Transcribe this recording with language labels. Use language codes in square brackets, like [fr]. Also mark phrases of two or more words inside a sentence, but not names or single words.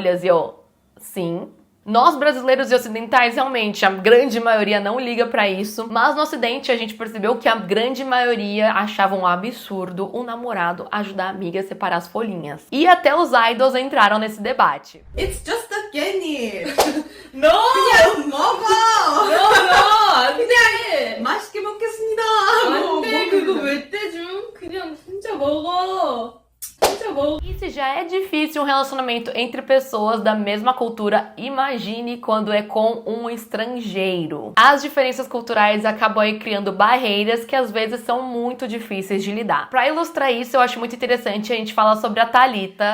[pt] E eu, sim. Nós brasileiros e ocidentais, realmente, a grande maioria não liga pra isso, mas no ocidente a gente percebeu que a grande maioria achava um absurdo o namorado ajudar a amiga a separar as folhinhas. E até os idols entraram nesse debate. [en] It's just a candy. No! [ko] 그냥 먹어. [en] No, no! [ko] 안 돼! 맛있게 먹겠습니다. 안 돼! 그거 왜 떼줌? 그냥 혼자 먹어. 혼자 먹어. [pt] E se já é difícil um relacionamento entre pessoas da mesma cultura, imagine quando é com um estrangeiro. As diferenças culturais acabam aí criando barreiras que às vezes são muito difíceis de lidar. Pra ilustrar isso, eu acho muito interessante a gente falar sobre a Thalita.